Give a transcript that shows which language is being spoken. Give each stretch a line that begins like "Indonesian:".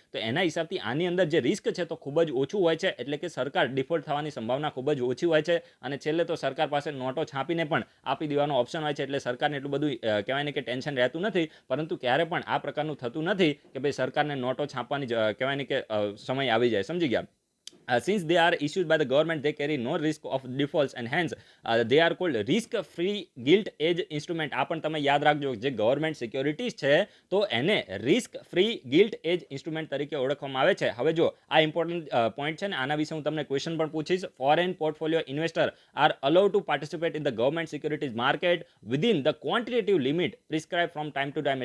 Gujarati: તો એના હિસાબથી આની અંદર જે રિસ્ક છે તો ખૂબ જ ઓછું હોય છે. એટલે કે સરકાર ડિફોલ્ટ થવાની સંભાવના ખૂબ જ ઓછી હોય છે. અને છેલ્લે તો સરકાર પાસે નોટો છાપીને પણ આપી દેવાનો ઓપ્શન હોય છે. એટલે સરકારને એટલું બધું કહેવાય ને કે ટેન્શન રહેતું નથી. પરંતુ ક્યારે પણ આ પ્રકારનું થતું નથી કે ભાઈ સરકારને નોટો છાપવાની કહેવાય ને કે સમય આવી જાય. સમજી ગયા?
English: Since they are issued by the government, they carry no risk of defaults and hence they are called risk-free gilt-edge instrument.
Gujarati: આ પણ તમે યાદ રાખજો, જે ગવર્મેન્ટ સિક્યોરિટીઝ છે તો એને રિસ્ક ફ્રી ગિલ્ટ એજ ઇન્સ્ટ્રુમેન્ટ તરીકે ઓળખવામાં આવે છે. હવે જો આ ઇમ્પોર્ટન્ટ પોઈન્ટ છે ને, આના વિશે હું તમને ક્વેશ્ચન પણ પૂછીશ.
English: Foreign portfolio investor are allowed to participate in the government securities market within the quantitative limit prescribe from time to time.